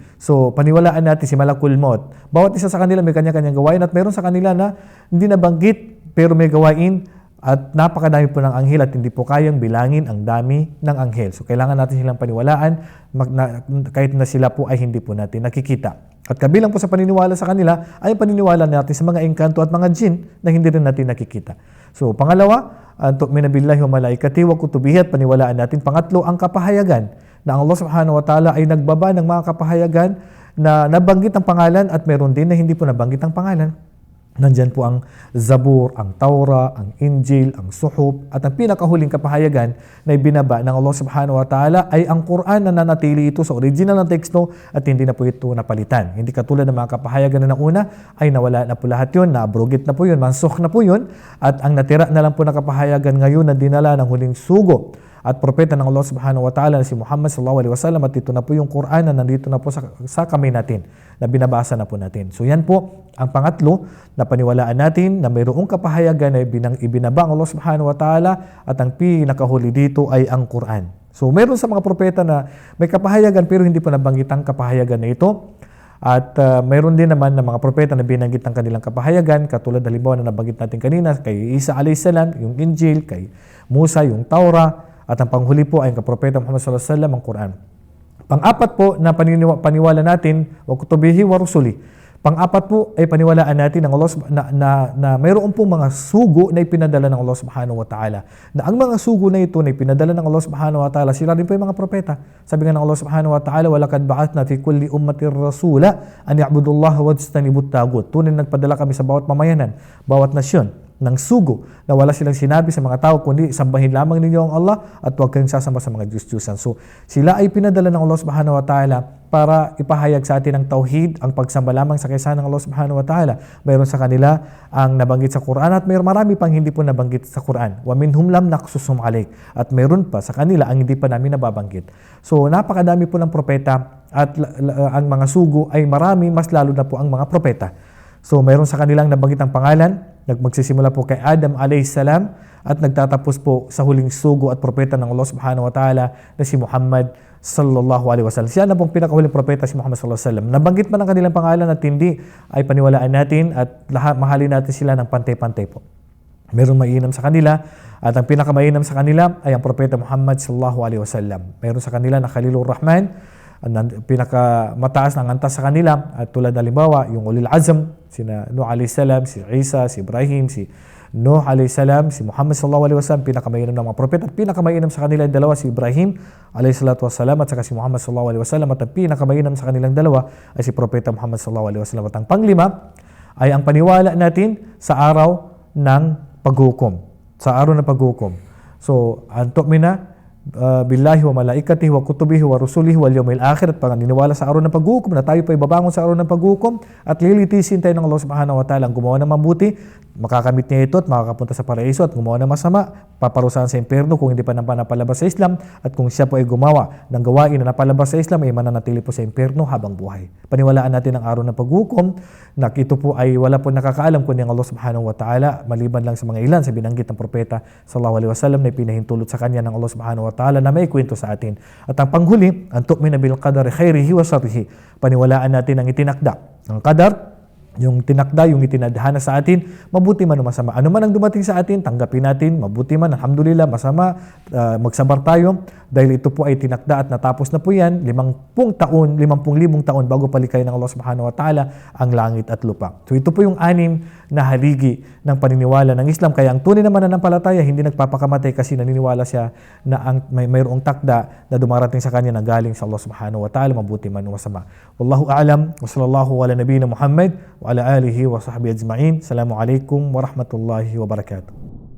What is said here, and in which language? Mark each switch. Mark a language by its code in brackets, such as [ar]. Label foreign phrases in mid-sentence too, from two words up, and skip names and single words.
[tl] So, paniwalaan natin si Malakul Maut. Bawat isa sa kanila may kanya-kanyang gawain at meron sa kanila na hindi nabanggit pero may gawain at napakadami po ng anghel at hindi po kayang bilangin ang dami ng anghel. So, kailangan natin silang paniwalaan kahit na sila po ay hindi po natin nakikita. At kabilang po sa paniniwala sa kanila ay paniniwala natin sa mga engkanto at mga jin na hindi rin natin nakikita. So, pangalawa, [ar] تؤمن بالله وملائكته وكتبه, [tl] at paniwalaan natin. Pangatlo, ang kapahayagan na ang Allah [ar] سبحانه وتعالى [tl] ay nagbaba ng mga kapahayagan na nabanggit ang pangalan at meron din na hindi po nabanggit ang pangalan. Nandyan po ang Zabur, ang Taura, ang Injil, ang Suhuf, at ang pinakahuling kapahayagan na ibinaba ng Allah [ar] سبحانه وتعالى [tl] ay ang Quran na nanatili ito sa original na teksto at hindi na po ito napalitan. Hindi katulad ng mga kapahayagan na nauna ay nawala na po lahat yun, na-abrogate na po yun, mansukh na po yun, at ang natira na lang po na kapahayagan ngayon na dinala ng huling sugo at propeta ng Allah [ar] سبحانه وتعالى [tl] na si Muhammad [ar] صلى الله عليه وسلم, [tl] at ito na po yung Quran na nandito na po sa kamay natin, na binabasa na po natin. So yan po ang pangatlo na paniwalaan natin na mayroong kapahayagan na ibinaba ang Allah [ar] سبحانه وتعالى [tl] at ang pinakahuli dito ay ang Quran. So meron sa mga propeta na may kapahayagan pero hindi po nabanggit ang kapahayagan na ito. At mayroon din naman na mga propeta na binanggit ang kanilang kapahayagan, katulad halimbawa na nabanggit natin kanina kay Isa [ar] عليه السلام, [tl] yung Injil, kay Musa, yung Taura, at ang panghuli po ay ang kapropeta Muhammad [ar] صلى الله عليه وسلم, [tl] ang Quran. Pang-apat po na paniwala natin, [ar] وكتبه ورسله. [tl] Pang-apat po ay paniwalaan natin ng Allah na mayroon pong mga sugo na ipinadala ng Allah [ar] سبحانه وتعالى. [tl] Na ang mga sugo na ito na ipinadala ng Allah [ar] سبحانه وتعالى, [tl] sila rin po yung mga propeta. Sabi nga ng [ar] الله سبحانه وتعالى، ولقد بعثنا في كل أمة رسولا أن يعبدوا الله واجتنبوا الطاغوت. [tl] Tunay nagpadala kami sa bawat mamayanan, bawat nasyon, ng sugo na wala silang sinabi sa mga tao kundi sambahin lamang ninyo ang Allah at huwag kayong sasamba sa mga Diyos-Diyosan. So sila ay pinadala ng Allah [ar] سبحانه وتعالى [tl] para ipahayag sa atin ang tauhid, ang pagsamba lamang sa kaysa ng Allah [ar] سبحانه وتعالى. [tl] Mayroon sa kanila ang nabanggit sa Quran at mayroon marami pang hindi po nabanggit sa Quran. [ar] ومنهم لم نقصصهم عليك. [tl] At mayroon pa sa kanila ang hindi pa namin nababanggit. So napakadami po ng propeta at ang mga sugo ay marami, mas lalo na po ang mga propeta. So mayroon sa kanilang nabanggit ang pangalan, magsisimula po kay Adam [ar] عليه السلام [tl] at nagtatapos po sa huling sugo at propeta ng Allah [ar] سبحانه وتعالى [tl] na si Muhammad [ar] صلى الله عليه وسلم. [tl] Siya na pong pinakahuling propeta, si Muhammad [ar] صلى الله عليه وسلم. [tl] Nabanggit man ang kanilang pangalan at hindi ay paniwalaan natin at mahalin natin sila ng pantay-pantay po. Mayroong mainam sa kanila at ang pinakamainam sa kanila ay ang propeta Muhammad [ar] صلى الله عليه وسلم. [tl] Mayroon sa kanila na Khalilur Rahman, pinakamataas ng antas sa kanila at tulad na halimbawa yung [ar] أولي العزم, [tl] sina Nuh [ar] عليه السلام, [tl] si Isa, si Ibrahim, si Nuh [ar] عليه السلام, [tl] si Muhammad [ar] صلى الله عليه وسلم, [tl] pinakamainam ng mga propeta at pinakamainam sa kanila dalawa si Ibrahim [ar] عليه الصلاة والسلام [tl] at saka si Muhammad [ar] صلى الله عليه وسلم [tl] at ang pinakamainam sa kanilang dalawa ay si propeta Muhammad [ar] صلى الله عليه وسلم. [tl] At ang panglima ay ang paniwala natin sa araw ng paghukom. Sa araw ng paghukom. So, [ar] أن تؤمن بالله وملائكته وكتبه ورسله واليوم الآخر [tl] at paniniwala sa araw ng paghukom na tayo pa ibabangon sa araw ng paghukom at lilitisin tayo ng Allah [ar] سبحانه وتعالى [tl] ang gumawa ng mabuti, makakamit niya ito at makakapunta sa paraiso at gumawa ng masama, paparusahan sa impyerno kung hindi pa napalabas sa Islam at kung siya po ay gumawa ng gawain na napalabas sa Islam ay mananatili po sa impyerno habang buhay. Paniwalaan natin ang araw ng paghukom na ito po ay wala po nakakaalam kundi ang Allah [ar] سبحانه وتعالى [tl] maliban lang sa mga ilan sa binanggit ng propeta [ar] صلى الله عليه وسلم [tl] na pinahintulot sa kanya ng Allah [ar] سبحانه وتعالى [tl] na may kwento sa atin. At ang panghuli, ang [ar] تؤمن بالقدر خيره وشره. [tl] Paniwalaan natin ang itinakda. Ang qadar, yung tinakda, yung itinadhana sa atin, mabuti man o masama. Ano man ang dumating sa atin, tanggapin natin, mabuti man, alhamdulillah, masama, magsabar tayo, dahil ito po ay tinakda at natapos na po yan, 50,000 taon bago palikay ng Allah [ar] سبحانه وتعالى [tl] ang langit at lupa. So ito po yung 6 na haligi ng paniniwala ng Islam. Kaya ang tunay na mananampalataya, hindi nagpapakamatay kasi naniniwala siya na mayroong takda na dumarating sa kanya na galing sa Allah [ar] سبحانه وتعالى, [tl] mabuti man o masama. [ar] والله أعلم، وصلى الله على نبينا محمد، وعلى آله وصحبه أجمعين. السلام عليكم ورحمة الله وبركاته.